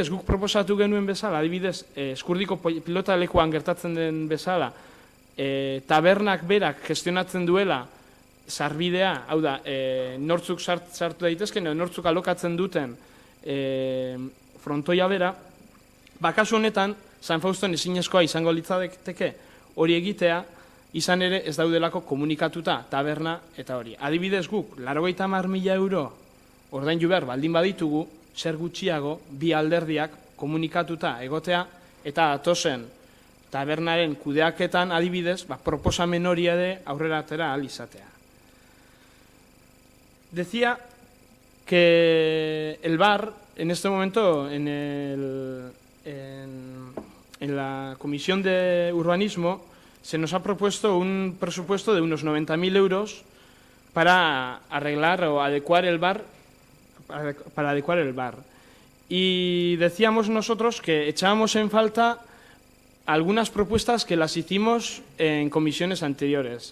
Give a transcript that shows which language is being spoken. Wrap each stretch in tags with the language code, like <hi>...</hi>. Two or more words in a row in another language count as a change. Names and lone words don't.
<eu>guk proposatu genuen bezala, adibidez Eskurdiko pilota lekuan gertatzen den bezala, tabernak berak gestionatzen duela sarbidea, hau da, nortzuk sartu daitezken, nortzuk alokatzen duten frontoia bera, bakasu honetan, San Fauston ezinezkoa izango litzateke hori egitea, izan ere ez daudelako komunikatuta taberna eta hori. Adibidez guk, 90.000 euro ordaindu behar baldin baditugu, zer gutxiago bi alderdiak komunikatuta egotea eta atozen tabernaren kudeaketan adibidez, proposamen hori ere aurrera atera ahal izatea.</eu> <es>Decía que el bar, en este momento, en la Comisión de Urbanismo, se nos ha propuesto un presupuesto de unos 90.000 euros para arreglar o adecuar el bar, Y decíamos nosotros que echábamos en falta algunas propuestas que las hicimos en comisiones anteriores.</es>